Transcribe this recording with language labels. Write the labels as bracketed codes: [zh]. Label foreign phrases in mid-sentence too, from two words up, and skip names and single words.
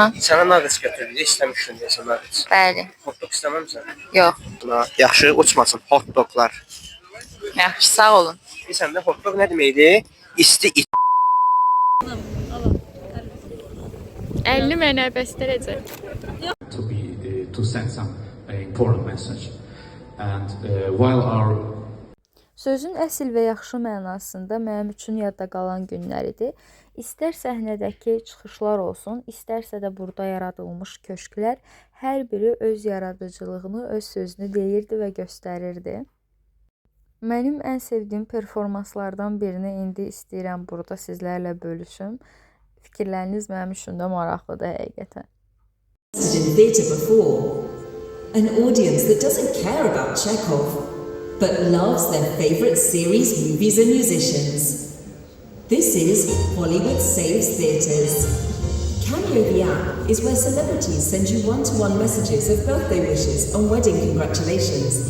[az] Sənə nağız götürülür, istəmişsin deyəsən nağız. Bəli. [en] Hot dog [az] istəməmsən? Yox. Yaxşı, uçmasın [en] hot doglar. [az] Yaxşı, sağ olun. Bilirsən də [en] hot dog [az] nə deməkdir? İsti it. 50 mənə bəstərəcək. [en] To send some important message. And while our [az] Sözün əsl və yaxşı mənasında mənim üçün yadda qalan günlər idi. İstər səhnədəki çıxışlar olsun, istərsə də burada yaradılmış köşklər, hər biri öz yaradıcılığını, öz sözünü deyirdi və göstərirdi. Mənim ən sevdiyim performanslardan birini indi istəyirəm burada sizlərlə bölüşüm. Fikirləriniz mənim üçün də maraqlıdır həqiqətən. [en] In theatre before, an audience that doesn't care about Chekhov, but loves their favorite series, movies and musicians. This is Hollywood Saves Theatres. Cameo the app is where celebrities send you one-to-one messages of birthday wishes and wedding congratulations.